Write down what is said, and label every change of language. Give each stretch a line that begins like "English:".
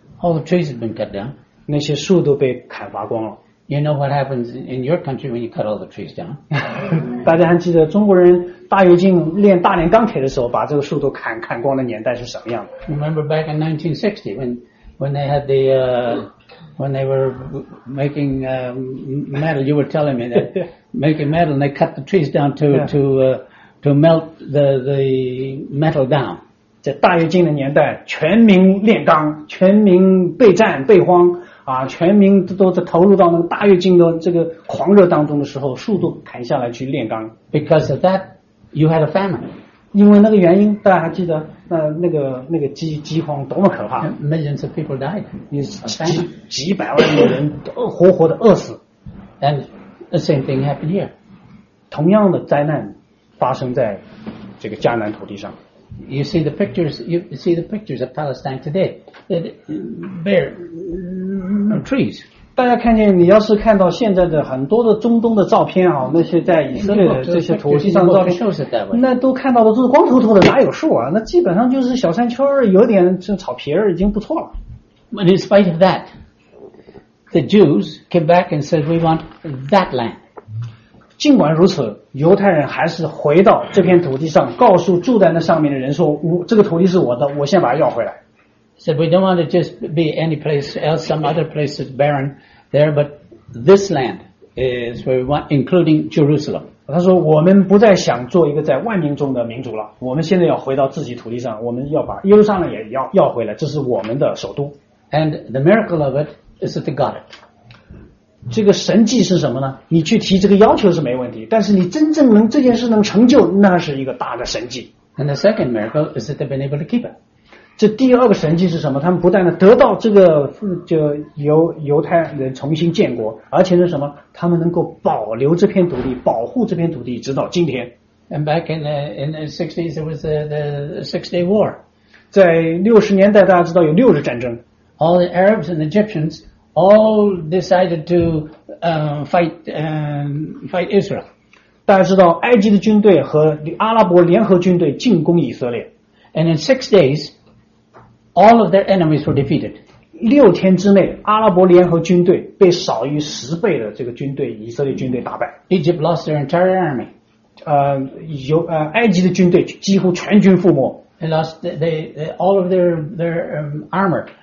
English: All the trees have been cut down.
Chinese: 那些树都被砍伐光了。
English: You know what happens in your country when you cut all the trees down?
Chinese: 大家还记得中国人大跃进炼大炼钢铁的时候，把这个树都砍光的年代是什么样的？
English: Remember back in 1960 when they had the, when they were making, metal, you were telling me that, making metal, and they cut the trees down to, yeah. to, to melt the metal down.
Chinese: 在大跃进的年代，全民炼钢，全民备战备荒啊，全民都在投入到那个大跃进的这个狂热当中的时候，树都砍下来去炼钢。
English: Because of that, you had a famine.
Chinese: 因为那个原因，大家还记得那个饥荒多么可怕
English: ？Millions of people died.
Chinese: 几百万的人都活活的饿死。
English: And the same thing happened here.
Chinese: 同样的灾难发生在这个迦南土地上。
English: You see the pictures. You see the pictures of Palestine today. It bare no trees.
Chinese: 大家看见，你要是看到现在的很多的中东的照片啊，那些在以色列的这些土地上的照片，那都看到的都是光秃秃的，哪有树啊？那基本上就是小山丘，有点像草皮儿，已经不错了。
English: But in spite of that, the Jews came back and said, "We want that land."
Chinese: 尽管如此，犹太人还是回到这片土地上，告诉住在那上面的人说：“这个土地是我的，我先把它要回来。”
English: Said we don't want to just be any place else, some other place is barren there, but this land is where we want, including Jerusalem.
Chinese: 他说：“我们不再想做一个在万民中的民族了，我们现在要回到自己土地上，我们要把耶路撒冷也要回来，这是我们的首都。”
English: And the miracle of it is that they got it.
Chinese: 这个神迹是什么呢？你去提这个要求是没问题，但是你真正能这件事能成就，那是一个大的神迹。
English: And the second miracle is that they've been able to keep it.
Chinese: 这第二个神迹是什么？他们不但得到这个就犹太人重新建国，而且是什么？他们能够保留这片土地，保护这片土地，直到今天。
English: And back in the 60s, there was the Six Day War.
Chinese: 在60年代，大家知道有六日战争。
English: All the Arabs and Egyptians. All decided to fight Israel.
Chinese: 大家知道，埃及的军队和阿拉伯联合军队进攻以色列。
English: And in 6 days, all of their enemies were defeated.
Chinese: 六天之内，阿拉伯联合军队被少于十倍的这个军队以色列军队打败。
English: Egypt lost their entire army.
Chinese: 埃及的军队几乎全军覆没。
English: They lost all of their armor.